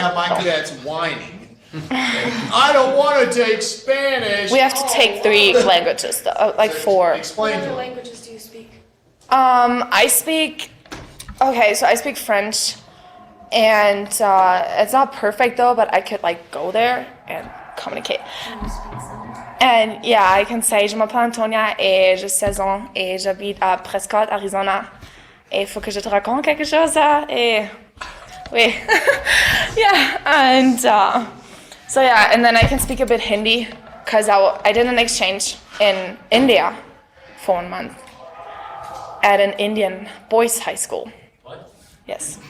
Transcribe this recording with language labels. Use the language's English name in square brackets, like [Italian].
[English] have my cadets whining, I don't want to take Spanish. We have to take 3 languages, though, like 4. Explain to them. languages do you speak? I speak French, and it's not perfect though, but I could like go there and communicate. And yeah, I can say, [French] je m'appelle Antonia et j'ai 16 ans et j'habite à Prescott, Arizona. Et il faut que je te raconte quelque chose. [English] Et oui, yeah, and so yeah, and then I can speak a bit Hindi because I did an exchange in India for 1 month. At an Indian boys' high school. What? Yes.